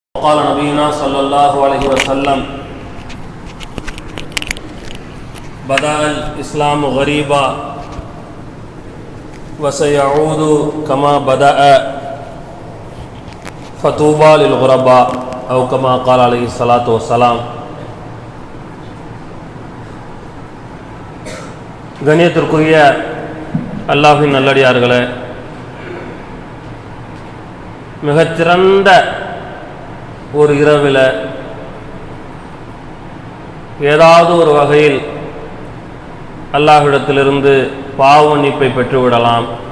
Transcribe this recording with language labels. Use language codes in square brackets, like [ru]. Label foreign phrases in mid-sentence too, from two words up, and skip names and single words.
[ar] قال نبينا صلى الله عليه وسلم بدأ الإسلام غريبا وسيعود كما بدأ فطوبى للغرباء أو كما قال عليه الصلاة والسلام. [ta] கண்ணியத்திற்குரிய அல்லாஹ்வின் நல்லடியார்களே, மிகச்சிறந்த ஒரு இரவில் ஏதாவது ஒரு வகையில் அல்லாஹ்விடத்திலிருந்து பாவ மன்னிப்பை பெற்றுவிடலாம்.